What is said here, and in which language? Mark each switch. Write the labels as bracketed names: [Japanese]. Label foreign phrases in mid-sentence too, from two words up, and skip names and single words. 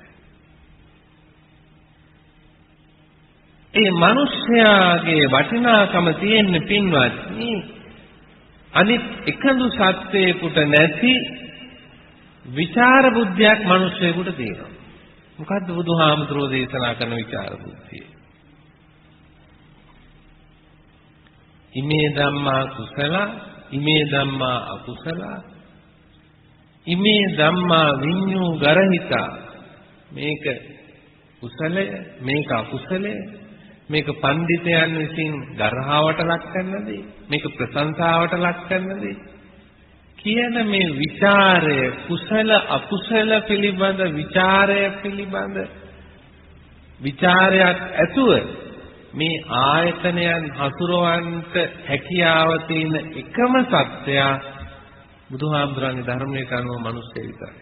[Sinhala] ඒ මිනිස්යාගේ වටිනාකම තියෙන්නේ පින්වත්නි අනිත් එකදු සත්‍යයකට නැති විචාර බුද්ධියක් මිනිස්සෙකුට තියෙනවා. මොකද්ද බුදුහාමුදුරෝ දේශනා කරන විචාර බුද්ධිය? [Pali] ඉමේ ධම්මා කුසල, ඉමේ ධම්මා අකුසල, ඉමේ ධම්මා විඤ්ඤු ගරහිතා. [Sinhala] මේක කුසලය, මේක අකුසලය, මේක පඬිතයන් විසින් ගර්හාවට ලක් කරන දේ, මේක ප්‍රශංසාවට ලක් කරන දේ කියන මේ විචාරය කුසල අකුසල පිළිබඳ විචාරයක් ඇතුව මේ ආයතනයන් හසුරවන්නට හැකියාව තියෙන එකම සත්‍යය බුදුහාමුදුරන්ගේ ධර්මයට අනුව මිනිස්සු විතරයි.